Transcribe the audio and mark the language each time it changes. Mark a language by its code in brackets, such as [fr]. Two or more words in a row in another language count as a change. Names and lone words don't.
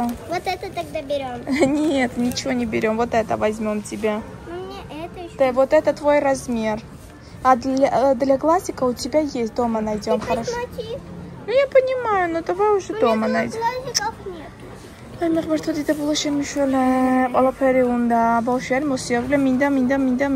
[ru] Вот это тогда берем. Нет, ничего не берем. Вот это возьмем тебе. Ну, мне это еще. Да, вот это твой размер. А для глазика у тебя есть. Дома найдем. Хорошо. Посмотри. Ну, я понимаю, но давай уже дома найдем. Глазиков нет. [ka] აი მეგობართო დიდებულა შემიშველე, ყველაფერი უნდა, ბავშვი არის მოსიარულე, მინდა